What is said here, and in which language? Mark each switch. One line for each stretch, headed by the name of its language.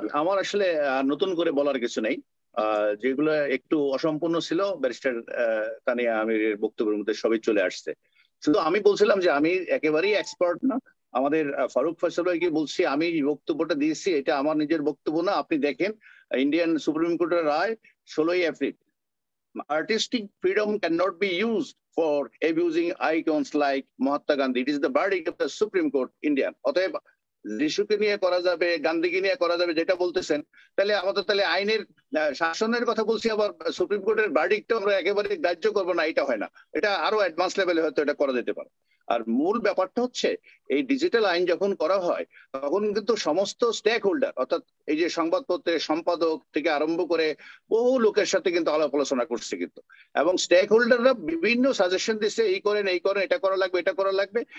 Bangla: আমার আসলে নতুন করে বলার কিছু নেই, যেগুলো একটু অসম্পূর্ণ ছিল ব্যারিস্টার তানিয়া আমিরের বক্তব্যের মধ্যে সবই চলে আসছে। শুধু আমি বলছিলাম যে আমি একেবারেই এক্সপার্ট না। আমাদের ফারুক ফয়সাল ভাইকে বলছি, আমি বক্তব্যটা দিয়েছি, এটা আমার নিজের বক্তব্য না। আপনি দেখেন ইন্ডিয়ান সুপ্রিম কোর্টের রায় 16 April,
English: artistic freedom cannot be used for abusing icons like Mahatma Gandhi. It is the verdict of the Supreme Court Indian.
Bangla: অতএব যিশুকে নিয়ে করা যাবে, গান্ধীকে নিয়ে করা যাবে যেটা বলতেছেন, তাহলে আমাদের তাহলে আইনের শাসনের কথা বলছি, আবার সুপ্রিম কোর্টের ভার্ডিক্ট আমরা একেবারে গ্রাহ্য করবো না, এটা হয় না। এটা আরো অ্যাডভান্স লেভেলে হয়তো এটা করা যেতে পারে। আর মূল ব্যাপারটা হচ্ছে এই ডিজিটাল আইন যখন করা হয় তখন কিন্তু সমস্ত স্টেক হোল্ডার, অর্থাৎ এই যে সংবাদপত্রের সম্পাদক থেকে আরম্ভ করে বহু লোকের সাথে কিন্তু আলাপ আলোচনা করছে কিন্তু, এবং স্টেক হোল্ডাররা বিভিন্ন সাজেশন দিচ্ছে, এই করেন, এই করেন, এটা করা লাগবে, এটা করা লাগবে।